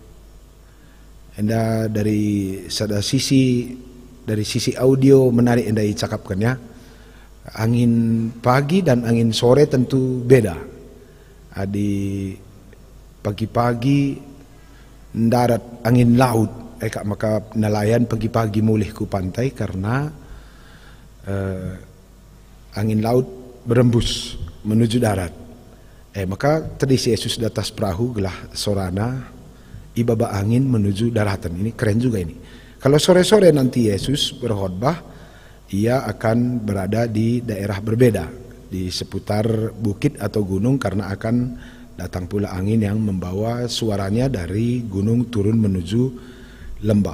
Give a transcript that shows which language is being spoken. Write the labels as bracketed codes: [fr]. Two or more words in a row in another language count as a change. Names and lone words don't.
[id] Enda dari sisi audio menarik enda cakapkan ya. Angin pagi dan angin sore tentu beda. Di pagi-pagi darat angin laut, maka nelayan pagi-pagi [btx] mulih ku [id] pantai karena angin laut berembus menuju darat. Maka tadi si Yesus di atas perahu [btx] gelah sorana ibaba [id] angin menuju daratan. Ini keren juga ini. Kalau sore-sore nanti Yesus berkhotbah, ia akan berada di daerah berbeda, di seputar bukit atau gunung, karena akan datang pula angin yang membawa suaranya dari gunung turun menuju lembah.